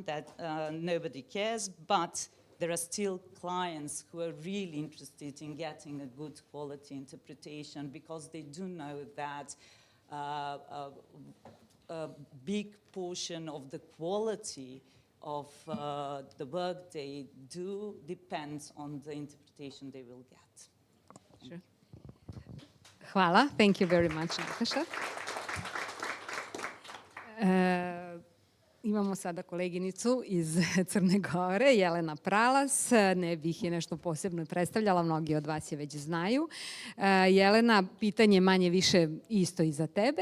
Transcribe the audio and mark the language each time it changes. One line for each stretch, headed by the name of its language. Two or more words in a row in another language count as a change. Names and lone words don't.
English: That nobody cares, but there are still clients who are really interested in getting a good quality interpretation, because they do know that a big portion of the quality of the work they do depends on the interpretation they will get. Sure. Hvala. Thank you very much, Nataša.
Bosnian: Imamo sada koleginicu iz Crne Gore, Jelena Pralas. Ne bih je nešto posebno predstavljala, mnogi od vas je već znaju. Jelena, pitanje manje više isto i za tebe.